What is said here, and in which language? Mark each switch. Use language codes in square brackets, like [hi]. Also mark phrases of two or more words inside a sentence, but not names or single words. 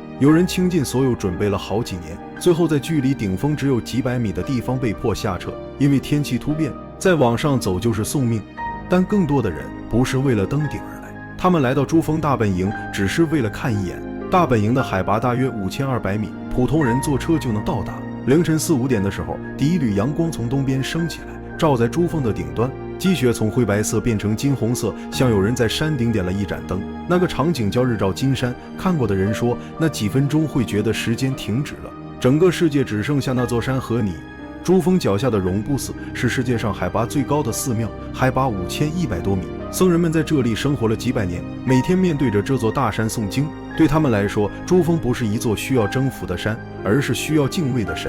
[zh] 有人倾盡所有準備了好幾年，最後在距離頂峰只有幾百米的地方被迫下撤，因為天气突变，再往上走就是送命。但更多的人不是為了登頂而來，他們來到珠峰大本營只是為了看一眼。大本營的海拔大約5200 米，普通人坐車就能到達。凌晨4、5點的時候，第一縷陽光從東邊升起來，照在珠峰的頂端，積雪從灰白色變成金紅色，像有人在山頂點了一盞燈。那個場景叫日照金山，看過的人說，那幾分鐘會覺得時間停止了，整個世界只剩下那座山和你。珠峰腳下的容布寺是世界上海拔最高的寺廟，海拔5100多米。僧人們在這裡生活了幾百年，每天面对着這座大山诵經。對他們來說，珠峰不是一座需要征服的山，而是需要敬畏的神。